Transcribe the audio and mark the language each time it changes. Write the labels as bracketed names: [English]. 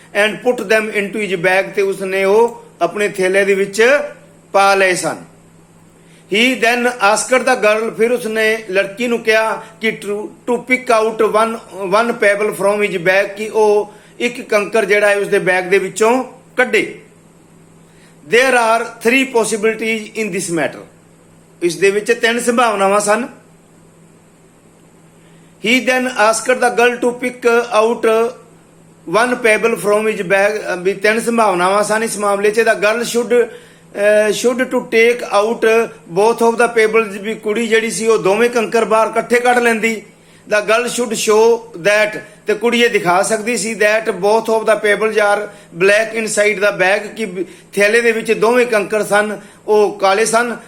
[English] and put them into his bag, [Punjabi] ਤੇ ਉਸਨੇ ਉਹ ਆਪਣੇ ਥੈਲੇ ਦੇ ਵਿੱਚ ਪਾ ਲਏ ਸਨ। [English] he then asked the girl, [Punjabi] ਫਿਰ ਉਸਨੇ ਲੜਕੀ ਨੂੰ ਕਿਹਾ ਕਿ [English] to pick out one pebble from his bag, [Punjabi] ਕਿ ਉਹ ਇੱਕ ਕੰਕਰ ਜਿਹੜਾ ਹੈ ਉਸਦੇ ਬੈਗ ਦੇ ਵਿੱਚੋਂ ਕੱਢੇ। [English] there are three possibilities in this matter, [Punjabi] ਇਸ ਦੇ ਵਿੱਚ ਤਿੰਨ ਸੰਭਾਵਨਾਵਾਂ ਸਨ। [English] he then asked the girl to pick out one pebble from his bag, [Punjabi] ਵੀ ਤਿੰਨ ਸੰਭਾਵਨਾਵਾਂ ਸਨ ਇਸ ਮਾਮਲੇ 'ਚ। [English] the girl should to take out both of the pebbles, [Punjabi] ਵੀ ਕੁੜੀ ਜਿਹੜੀ ਸੀ ਉਹ ਦੋਵੇਂ ਕੰਕਰ ਬਾਹਰ ਇਕੱਠੇ ਕੱਢ ਲੈਂਦੀ। [English] the girl should show that, [Punjabi] ਤੇ ਕੁੜੀ ਇਹ ਦਿਖਾ ਸਕਦੀ ਸੀ [English] that both of the pebbles are black inside the bag, [Punjabi] ਕਿ ਥੈਲੇ ਦੇ ਵਿੱਚ ਦੋਵੇਂ ਕੰਕਰ ਸਨ ਉਹ ਕਾਲੇ ਸਨ।